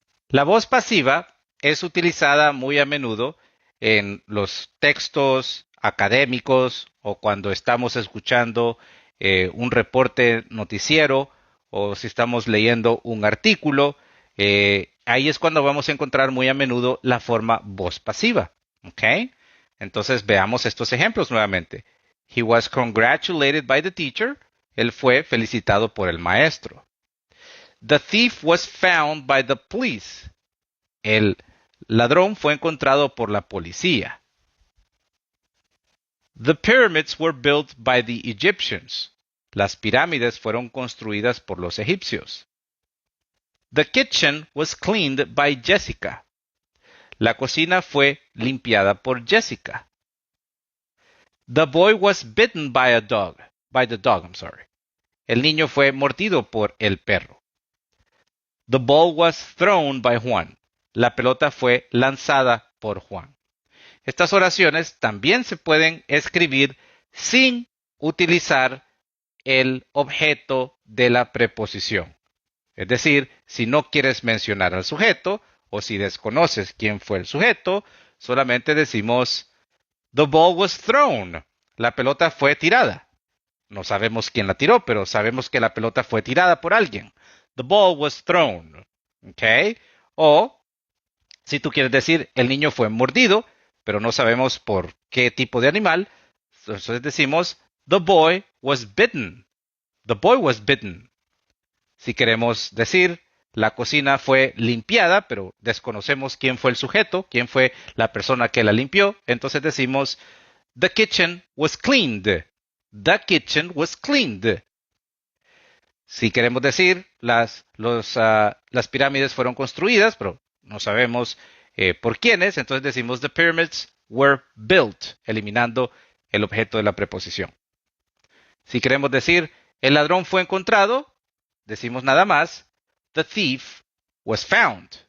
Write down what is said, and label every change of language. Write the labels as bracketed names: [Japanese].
[Spanish] La voz pasiva es utilizada muy a menudo en los textos académicos o cuando estamos escuchando un reporte noticiero o si estamos leyendo un artículo. Ahí es cuando vamos a encontrar muy a menudo la forma voz pasiva. ¿Ok? Entonces veamos estos ejemplos nuevamente. [English] He was congratulated by the teacher. [Spanish] Él fue felicitado por el maestro. [English] The thief was found by the police. [Spanish] El ladrón fue encontrado por la policía. [English] The pyramids were built by the Egyptians. [Spanish] Las pirámides fueron construidas por los egipcios. [English] The kitchen was cleaned by Jessica. [Spanish] La cocina fue limpiada por Jessica. [English] The boy was bitten by a dog. By the dog, I'm sorry. [Spanish] El niño fue mordido por el perro. [English] The ball was thrown by Juan. [Spanish] La pelota fue lanzada por Juan. Estas oraciones también se pueden escribir sin utilizar el objeto de la preposición. Es decir, si no quieres mencionar al sujeto o si desconoces quién fue el sujeto, solamente decimos [English] the ball was thrown. [Spanish] La pelota fue tirada. No sabemos quién la tiró, pero sabemos que la pelota fue tirada por alguien. [English] The ball was thrown. [Spanish] ¿Ok? O si tú quieres decir el niño fue mordido, pero no sabemos por qué tipo de animal, entonces decimos [English] the boy was bitten. The boy was bitten. [Spanish] Si queremos decir la cocina fue limpiada, pero desconocemos quién fue el sujeto, quién fue la persona que la limpió, entonces decimos [English] the kitchen was cleaned. The kitchen was cleaned. [Spanish] Si queremos decir las pirámides fueron construidas, pero no sabemos por quiénes, entonces decimos [English] the pyramids were built, [Spanish] eliminando el objeto de la preposición. Si queremos decir el ladrón fue encontrado, decimos nada más [English] the thief was found.